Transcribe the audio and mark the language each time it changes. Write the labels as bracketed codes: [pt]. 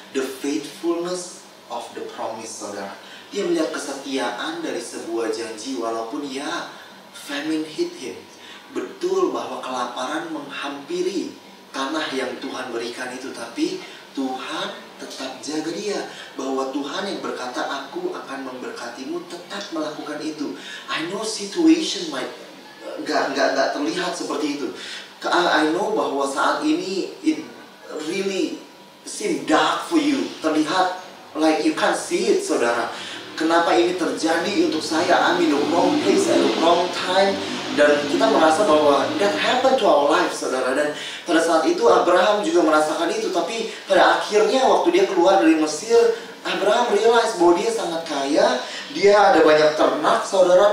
[en] The faithfulness of the promise, [id] saudara. Dia melihat kesetiaan dari sebuah janji, walaupun ya [en] famine hit him. [id] Betul bahwa kelaparan menghampiri tanah yang Tuhan berikan itu, tapi Tuhan tetap jaga dia. Bahwa Tuhan yang berkata, aku akan memberkatimu, tetap melakukan itu. [en] I know situation might [id] nggak terlihat seperti itu. [en] I know [id] bahwa saat ini [en] it really seem dark for you. Terlihat like you can't see it, saudara. [id] Kenapa ini terjadi untuk saya? [en] I'm in the wrong place at the wrong time. [id] Dan kita merasa bahwa [en] that happened to our life, [id] saudara. Dan pada saat itu Abraham juga merasakan itu. Tapi pada akhirnya waktu dia keluar dari Mesir, Abraham realize bahwa dia sangat kaya, dia ada banyak ternak, saudara.